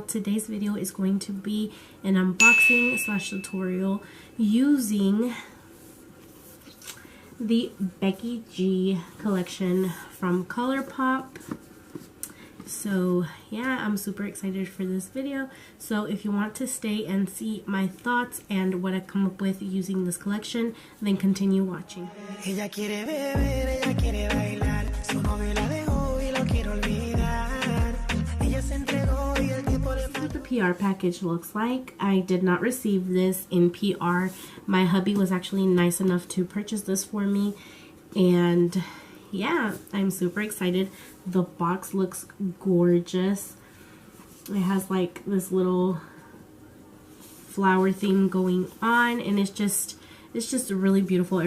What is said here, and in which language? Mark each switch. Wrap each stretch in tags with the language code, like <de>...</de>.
<en>Today's video is going to be an unboxing slash tutorial using the Becky G collection from Colourpop. So yeah, I'm super excited for this video. So if you want to stay and see my thoughts and what I come up with using this collection, then continue watching.</en> <es>Ella quiere beber, ella quiere bailar, su novio la dejó y lo quiere olvidar. Ella se entregó y el tiempo le...</es> <en>This is what the PR package looks like. I did not receive this in PR. My hubby was actually nice enough to purchase this for me, and yeah, I'm super excited. The box looks gorgeous. It has like this little flower theme going on, and it's just really beautiful.</en>